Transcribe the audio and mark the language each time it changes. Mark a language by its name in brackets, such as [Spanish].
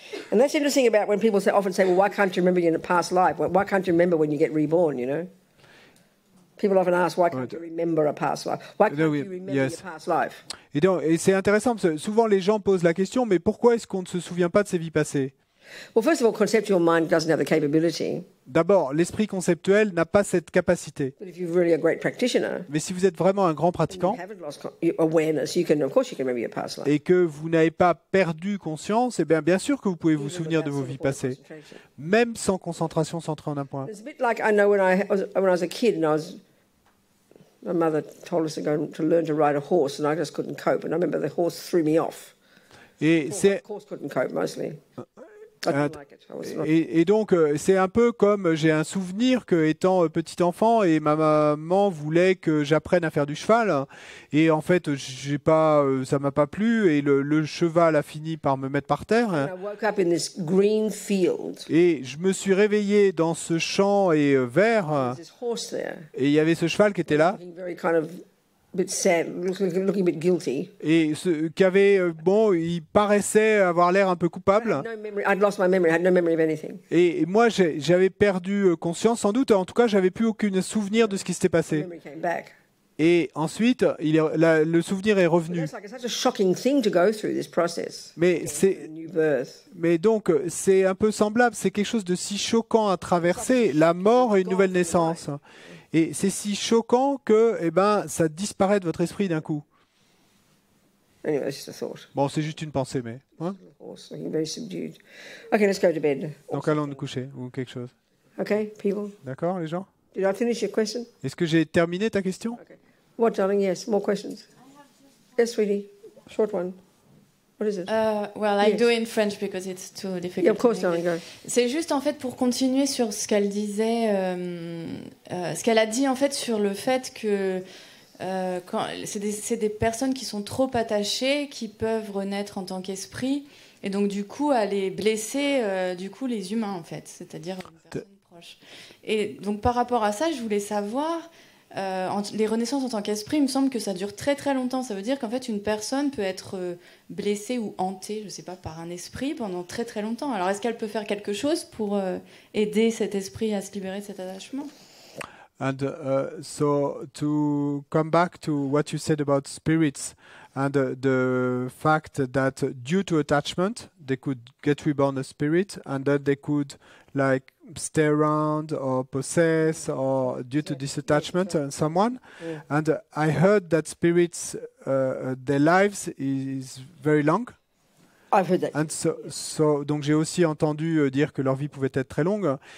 [English] And that's interesting about when people often say, well, why can't you remember your past life? Why can't you remember when you get reborn, People often ask, why can't you remember a past life? Why can't you remember your past life? [French] Et c'est intéressant parce que souvent les gens posent la question, mais pourquoi est-ce qu'on ne se souvient pas de ses vies passées? [English] Well, first of all, conceptual mind doesn't have the capability. [French] D'abord, l'esprit conceptuel n'a pas cette capacité. [English] But if you're really a great practitioner, [French] Mais si vous êtes vraiment un grand pratiquant [English] you haven't lost awareness, of course you can remember your past life. [French] et que vous n'avez pas perdu conscience, eh bien sûr que vous pouvez vous souvenir de vos vies passées, même sans concentration centrée en un point. [English] It's a bit like I know when I was a kid and my mother told us to learn to ride a horse and I just couldn't cope. And I remember the horse threw me off. [French] Et [English] The horse couldn't cope mostly. I didn't like it. [French] Et donc, c'est un peu comme j'ai un souvenir que étant petit enfant et ma maman voulait que j'apprenne à faire du cheval. Et en fait, ça m'a pas plu et le cheval a fini par me mettre par terre. [English] And I woke up in this green field. [French] Et je me suis réveillé dans ce champ vert. [English] There's this horse there. [French] Et il y avait ce cheval qui était là. [English] Looking very kind of bit sad, looking a bit guilty. [French] Et il paraissait avoir l'air un peu coupable. [English] I'd lost my memory. I had no memory of anything. [French] Et moi, j'avais perdu conscience, sans doute. En tout cas, j'avais plus aucun souvenir de ce qui s'était passé. [English] Memory came back. [French] Et ensuite, le souvenir est revenu. [English] It's such a shocking thing to go through this process. New birth. [French] Mais donc, c'est un peu semblable. C'est quelque chose de si choquant à traverser, la mort et une nouvelle naissance. Et c'est si choquant que, ça disparaît de votre esprit d'un coup. [English] Anyway, that's just a thought. [French] Bon, c'est juste une pensée, mais. Hein? [English] Looking very subdued. Okay, let's go to bed. [French] Donc allons nous coucher ou quelque chose. [English] Okay, people. [French] D'accord, les gens? [English] Did I finish your question? [French] Est-ce que j'ai terminé ta question? [English] Okay. What, darling? Yes, more questions. Yes, sweetie. Short one. What is it? Well, I do in French because it's too difficult. Yeah, of course, darling. Go. [French] C'est juste en fait pour continuer sur ce qu'elle disait, ce qu'elle a dit en fait sur le fait que c'est des personnes qui sont trop attachées, qui peuvent renaître en tant qu'esprit, et donc du coup aller blesser les humains en fait, c'est-à-dire une personne proche. Et donc par rapport à ça, je voulais savoir. Les renaissances en tant qu'esprit, il me semble que ça dure très très longtemps. Ça veut dire qu'en fait une personne peut être blessée ou hantée, je sais pas, par un esprit pendant très très longtemps. Alors est-ce qu'elle peut faire quelque chose pour aider cet esprit à se libérer de cet attachement? [English] And so to come back to what you said about spirits and the fact that due to attachment they could get reborn as spirit and that they could like stay around or possess or due to this attachment on someone. And I heard that spirits, their lives is very long. I've heard that. And [French] donc j'ai aussi entendu dire que leur vie pouvait être très longue.